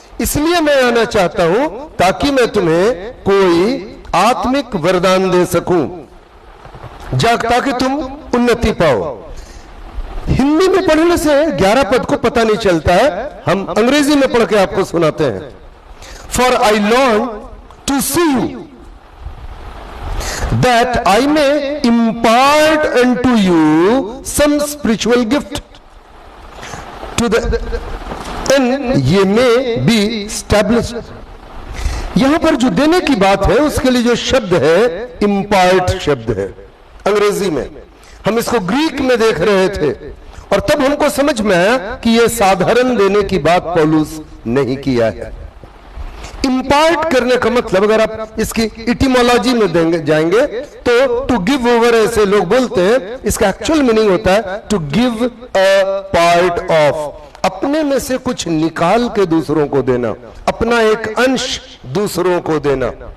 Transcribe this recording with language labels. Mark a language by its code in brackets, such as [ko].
[hi] इसलिए मैं आना चाहता हूं ताकि मैं तुम्हें कोई आत्मिक वरदान दे सकूं, ताकि तुम उन्नति पाओ। हिंदी में पढ़ने से 11 पद को पता नहीं चलता है, हम अंग्रेजी में पढ़ के आपको सुनाते हैं। [en] For I long to see you, that I may impart unto you some spiritual gift, to the and ye may be established। [hi] यहां पर जो देने की बात है उसके लिए जो शब्द है इम्पार्ट शब्द है अंग्रेजी में। हम इसको ग्रीक में देख रहे थे और तब हमको समझ में आया कि यह साधारण देने की बात पौलुस नहीं किया है। इम्पार्ट करने का मतलब, अगर आप इसकी इटिमोलॉजी में जाएंगे तो [en] to give over [hi] ऐसे लोग बोलते हैं, इसका एक्चुअल मीनिंग होता है [en] to give a part of, [hi] अपने में से कुछ निकाल के दूसरों को देना, अपना एक अंश दूसरों को देना।